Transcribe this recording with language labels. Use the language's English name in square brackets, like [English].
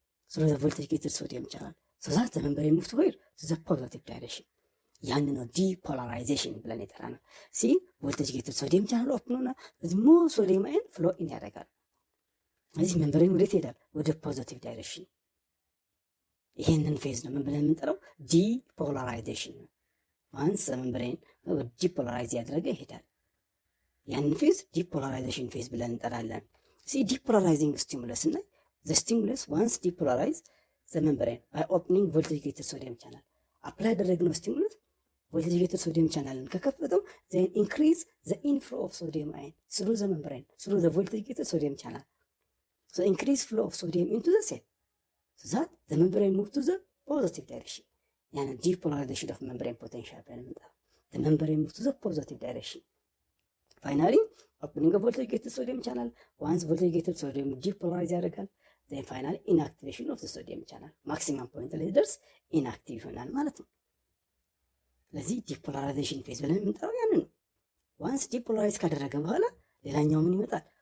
[English] through the voltage gated sodium channel so that the membrane moves where to the positive direction [Amharic] ያን ነው ዲፖላራይዜሽን ብለን የጠራ ነው። ቮልቴጅ ጌትድ ሶዲየም ቻናል ኦፕን ሆና ሞር ሶዲየም አየን ፍሎ ኢን ያደርጋል። ስለዚህ መንበሬን ወዴት ይሄዳል? ወደ ፖዚቲቭ ዳይሬክሽን። ይሄንን ፌዝ ነው ምን ብለን የምንጠራው? ዲፖላራይዜሽን። ዋንስ መንበሬን ዲፖላራይዝ ያደረገ ይሄዳል። ያንን ፌዝ ዲፖላራይዜሽን ፌዝ ብለን እንጠራለን። ዲፖላራይዚንግ ስቲሙለስ እና [English] the stimulus once depolarized the membrane by opening voltage gated sodium channel apply [Amharic] ያደረግነው ስቲሙለስ [English] voltage gated sodium channel [Amharic] ከከፈተው [English] then increase the inflow of sodium ion through the membrane through the voltage gated sodium channel so increase flow of sodium into the cell so that the membrane move to the positive direction يعني depolarization of membrane potential the membrane move to the positive direction [Amharic] ፋይናሊ ኦፕኒንግ ቮልቴጅ ጌትድ ሶዲየም ቻናል ዋንስ ቮልቴጅ ጌትድ ሶዲየም ዲፖላራይዝ ያደርጋል። ዜን ፋይናሊ ኢንአክቲቬሽን ኦፍ ሶዲየም ቻናል ማክሲመም ፖይንት ላይ ሲደርስ ኢንአክቲቭ ይሆናል ማለት ነው። ስለዚህ ዲፖላራይዜሽን ፌዝ ብለን የምንጠራው ያንን ነው። ዋንስ ዲፖላራይዝ ካደረገ በኋላ ሌላኛው ምን ይመጣል?